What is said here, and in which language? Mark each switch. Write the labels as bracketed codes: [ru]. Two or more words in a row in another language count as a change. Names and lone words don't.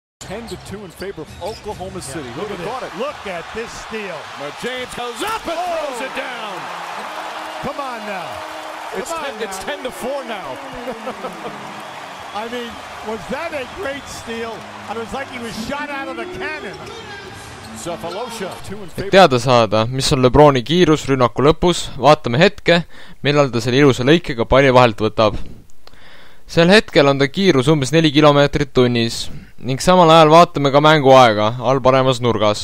[en] 10-2 in favor of Oklahoma City. Look at it. Look at this steal. Now James goes up and throws it down. Come on now. It's 10-4 now. I mean, was that a great steal? It was like he was shot out of a cannon. [et] Et teada saada, mis on LeBroni kiirus rünnaku lõpus, vaatame hetke, millal ta selle ilusa lõikega palli vahelt võtab. Sel hetkel on ta kiirus umbes 4 kilomeetrit tunnis ning samal ajal vaatame ka mänguaega all paremas nurgas.